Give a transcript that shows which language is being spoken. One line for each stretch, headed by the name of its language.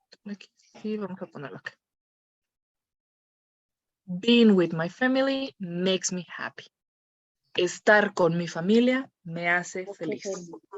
Spanish: Aquí sí, vamos a ponerlo acá.
English: Being with my family makes me happy.
Spanish: Estar con mi familia me hace feliz.